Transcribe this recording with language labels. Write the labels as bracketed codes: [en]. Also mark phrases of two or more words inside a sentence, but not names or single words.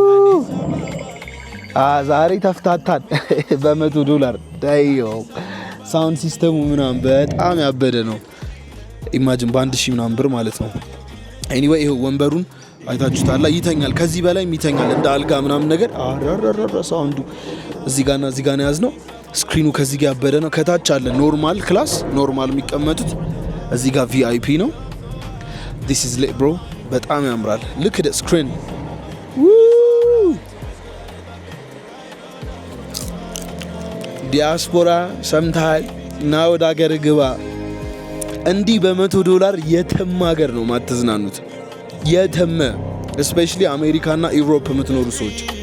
[am] ዛሬ ተፍታታን በ$100 ዳይዮ [en] sound system [am] ምናምን በጣም ያበደ ነው። ኢማጂን በ1000 ምናምን ብር ማለት ነው። ኤኒዌይ ይሄው ወንበሩን አይታችሁታል። ይተኛል፣ ከዚህ በላይ ይተኛል እንደ አልጋ ምናምን ነገር። አረረረ ሳውንዱ እዚህ ጋርና እዚህ ጋር ነው ያዝነው። ስክሪኑ ከዚህ ጋር ያበደ ነው። ከታች አለ [en] normal class፣ [am] ኖርማል የሚቀመጡት። እዚህ ጋር ቪአይፒ ነው። [en] this is lit bro [am] በጣም ያምራል። [en] look at the screen [am] ዲያስፖራ ሰምተሃል እና ወደ ሀገር ግባ። እንዲህ በ$100 የትም ሀገር ነው ማትዝናኑት። የትም especially አሜሪካ እና ኢሮፕ የምትኖሩ ሰዎች